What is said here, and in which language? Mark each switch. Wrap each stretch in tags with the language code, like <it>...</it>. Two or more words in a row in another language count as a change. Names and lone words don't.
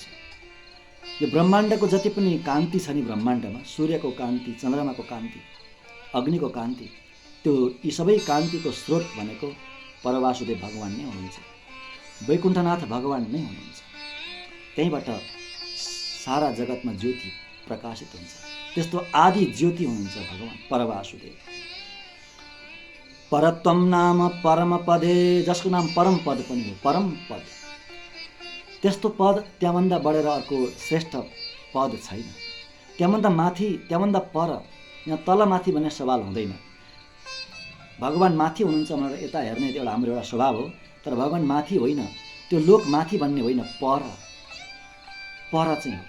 <ne>यो ब्रह्माण्डको जति पनि कान्ति छ नि ब्रह्माण्डमा, सूर्यको कान्ति, चन्द्रमाको कान्ति, अग्निको कान्ति, त्यो यी सबै कान्तिको स्रोत भनेको परवासुदेव भगवान नै हुनुहुन्छ, वैकुण्ठनाथ भगवान नै हुनुहुन्छ। त्यहीँबाट सारा जगतमा ज्योति प्रकाशित हुन्छ। त्यस्तो आदि ज्योति हुनुहुन्छ भगवान परवासुदेव।</ne> <sa>परत्वम नाम परम पदे,</sa> <ne>जसको नाम परम पद पनि हो, परम पद। त्यस्तो पद त्यहाँभन्दा बढेर अर्को श्रेष्ठ पद छैन। त्यहाँभन्दा माथि, त्यहाँभन्दा पर, यहाँ तल माथि भन्ने सवाल हुँदैन। भगवान माथि हुनुहुन्छ भनेर यता हेर्ने एउटा हाम्रो एउटा स्वभाव हो, तर भगवान माथि होइन, त्यो लोक माथि भन्ने होइन, पर चाहिँ हो।</ne>